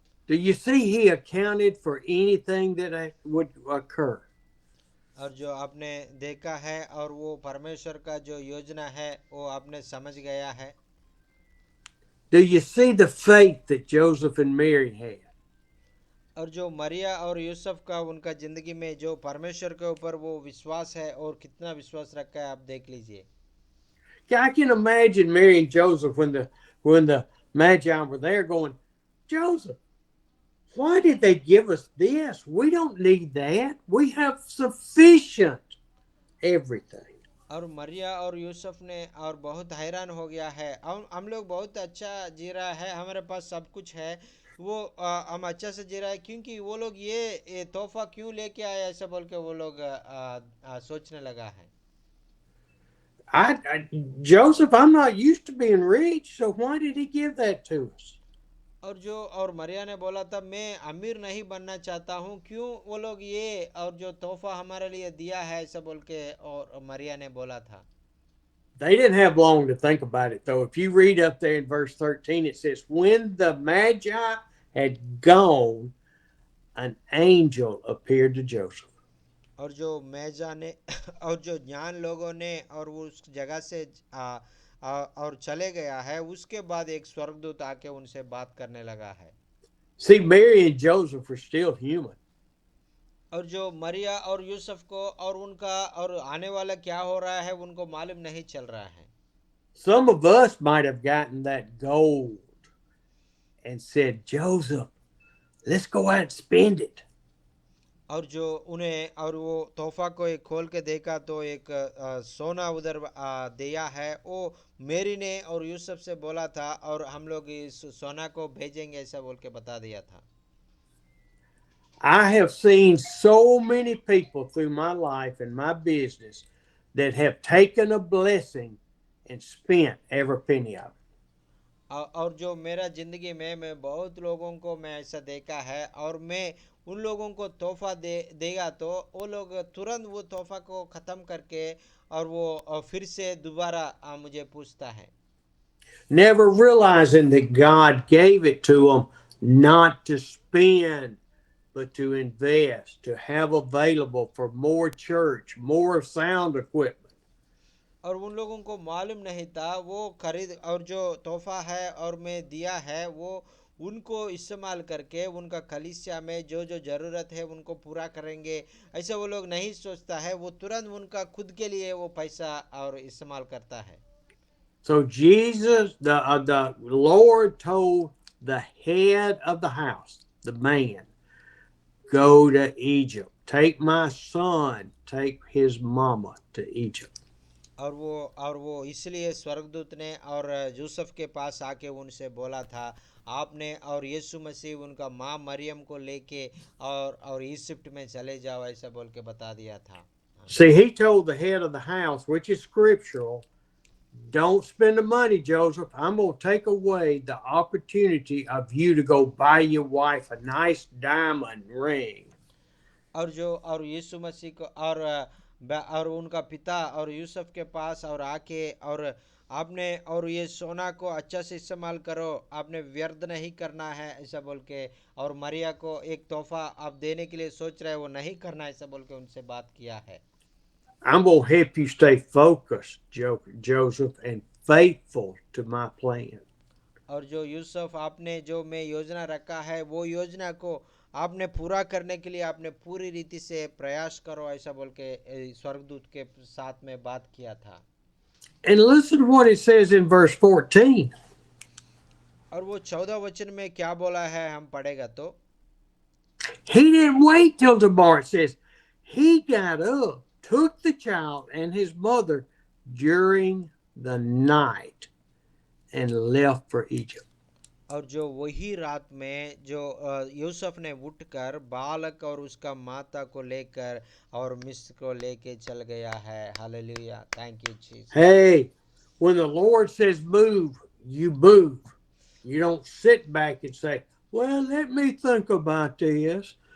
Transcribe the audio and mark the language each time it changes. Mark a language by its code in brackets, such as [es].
[en] Do you see He accounted for anything that would occur? [hi] और जो आपने देखा है और वो परमेश्वर का जो योजना है वो आपने समझ गया है। [en] Do you see the faith that Joseph and Mary had? [hi] और जो मरिया और यूसुफ का उनका जिंदगी में जो परमेश्वर के ऊपर वो विश्वास है और कितना विश्वास रखा है आप देख लीजिए। [en] I can imagine Mary and Joseph when the Magi were there going, Joseph, why did they give us this? We don't need that. We have sufficient everything. [hi] और मरिया और यूसुफ ने और बहुत हैरान हो गया है, हम लोग बहुत अच्छा जी रहा है, हमारे पास सब कुछ है, वो हम अच्छा से जी रहा है, क्योंकि वो लोग ये तोहफा क्यों लेके आए ऐसा बोल के वो लोग सोचने लगा है। [en] Joseph, I'm not used to being rich, so why did he give that to us? [hi] और मरिया ने बोला था मैं अमीर नहीं बनना चाहता हूँ, क्यों वो लोग ये और जो तोहफा हमारे लिए दिया है ऐसा बोल के और मरिया ने बोला था। [en] They didn't have long to think about it, though. If you read up there in verse 13, it says, when the Magi had gone, an angel appeared to Joseph. [hi] और जो मैजा ने और जो ज्ञान लोगों ने और वो उस जगह से और चले गया है, उसके बाद एक स्वर्गदूत आके उनसे बात करने लगा है। [en] See, Mary and Joseph were still human. [hi] और जो मरिया और यूसुफ को और उनका और आने वाला क्या हो रहा है उनको मालूम नहीं चल रहा है। [en] Some of us might have gotten that gold and said, Joseph, let's go out and spend it. [hi] और जो उन्हें और वो तोहफा को एक खोल के देखा तो एक सोना उधर दिया है, वो मेरी ने और यूसुफ से बोला था और हम लोग इस सोना को भेजेंगे ऐसा बोल के बता दिया था। [en] I have seen so many people through my life and my business that have taken a blessing and spent every penny of it. [hi] और जो मेरा जिंदगी में मैं बहुत लोगों को मैं ऐसा देखा है, और मैं उन लोगों को तोहफा देगा तो वो लोग तुरंत वो तोहफा को ख़त्म करके और वो फिर से दोबारा मुझे पूछता है, [en] Never realizing that God gave it to them not to spend, but to invest, to have available for more church, more sound equipment. [hi] और उन लोगों को मालूम नहीं था वो खरीद और जो तोहफा है और मैं दिया है वो उनको इस्तेमाल करके उनका कलीसिया में जो जो ज़रूरत है उनको पूरा करेंगे, ऐसा वो लोग नहीं सोचता है, वो तुरंत उनका खुद के लिए वो पैसा और इस्तेमाल करता है। [en] So Jesus, the Lord told the head of the house, the man, go to Egypt. Take my son, take his mama to Egypt. [hi] और वो इसलिए स्वर्गदूत ने और यूसुफ के पास आके उनसे बोला था, आपने और यीशु मसीह उनका माँ मरियम को लेके और इजिप्ट में चले जाओ ऐसा बोल के बता दिया था। [en] See, he told the head of the house, which is scriptural, don't spend the money, Joseph. I'm going to take away the opportunity of you to go buy your wife a nice diamond ring. [hi] और यीशु मसीह को और उनका पिता और यूसुफ के पास और आके और आपने और ये सोना को अच्छा से इस्तेमाल करो, आपने व्यर्थ नहीं करना है ऐसा बोल के, और मरिया को एक तोहफा आप देने के लिए सोच रहे वो नहीं करना ऐसा बोल के उनसे बात किया है। [en] I'm going to help you stay focused, Joseph, and faithful to my plan. [hi] और जो यूसुफ आपने जो मैं योजना रखा है वो योजना को आपने पूरा करने के लिए आपने पूरी रीति से प्रयास करो ऐसा बोल के स्वर्गदूत के साथ में बात किया था। [en] And listen to what it says in verse 14. [hi] और वो 14 वचन में क्या बोला है हम पढ़ेगा तो, [en] He didn't wait till tomorrow. It says he got up, took the child and his mother during the night and left for Egypt. [hi] और जो वही रात में जो यूसुफ ने उठकर बालक और उसका माता को लेकर और मिस्र को लेके चल गया है। [en] Hallelujah, thank you Jesus. Hey, when the Lord says move, you move. You don't sit back and say, well, let me think about this.